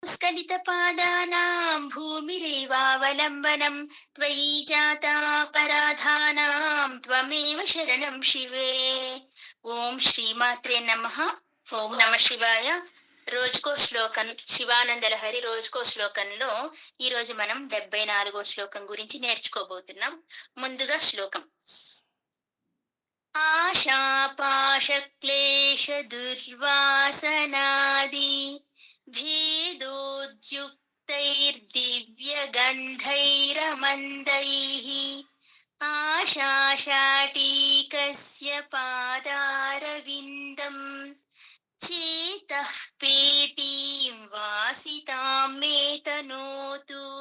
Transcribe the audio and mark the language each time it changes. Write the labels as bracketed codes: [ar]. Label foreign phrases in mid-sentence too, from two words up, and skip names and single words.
[sa] स्खलितपादानां भूमिरेवावलम्बनं त्वयि जातापराधानां त्वमेव शरणं शिवे. ఓం శ్రీమాత్రే నమః. ఓం నమ శివాయ. [te] రోజుకో శ్లోకం, శివానంద లహరి రోజుకో శ్లోకంలో ఈ రోజు మనం 74వ శ్లోకం గురించి నేర్చుకోబోతున్నాం. ముందుగా శ్లోకం. [sa] ఆశాపాశక్లేశ దుర్వాసనాది भेदोद्युक्तैर्दिव्यगन्धैरमन्दैः आशाशाटीकस्य पादारविन्दम् चेतः पेटीं वासितां मे तनोतु.